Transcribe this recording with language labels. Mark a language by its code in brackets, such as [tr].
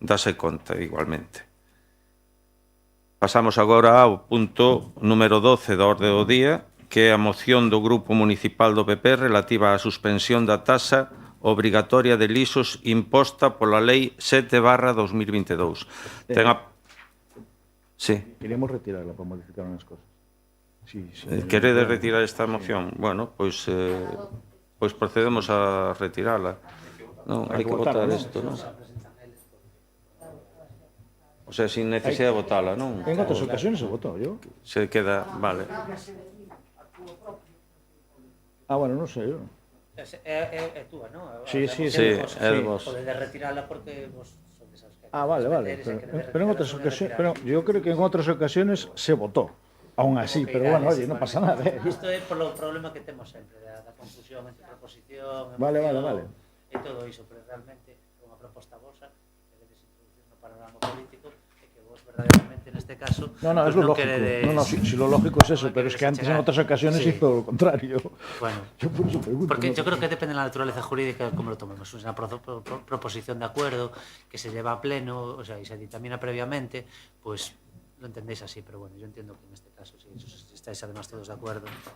[gl] Dase conta igualmente. Pasamos agora ao punto número 12 da orde do día, que é a moción do Grupo Municipal do PP relativa á suspensión da taxa obrigatoria de lisos imposta pola Lei 7/2022. Ten a... Sí. Queríamos retirarla para modificar unhas cosas. Queredes retirar esta moción? Bueno, pois procedemos a retirala. Non, hai que votar isto, non? O sea, sin necesidade de votala, non? En outras ocasiones se votou, yo. Se queda, vale. Bueno, non sei, yo. É túa, non? Sí, é de vos. Podedes retirala porque vos... Vale. [es] Pero en otras ocasiones, pero yo creo que en otras ocasiones se votó. [gl] Aún así, pero bueno, oye, non pasa nada. Isto é polo problema que temos sempre, da confusión entre proposición, vale. E todo iso, pero realmente é unha proposta vosa que debedes introducir no panorama político e que vos verdadeiramente neste caso [es] No, es lo lógico. Si lo lógico es eso, pero es que antes en otras ocasiones hizo lo contrario. Bueno, yo por eso pregunto. Porque yo creo que depende de la naturaleza jurídica como lo tomemos. Es una proposición de acuerdo que se lleva a pleno, o sea, y se dictamina previamente, pues lo entendéis así, pero bueno, yo entiendo que en este caso, si estáis además todos de acuerdo.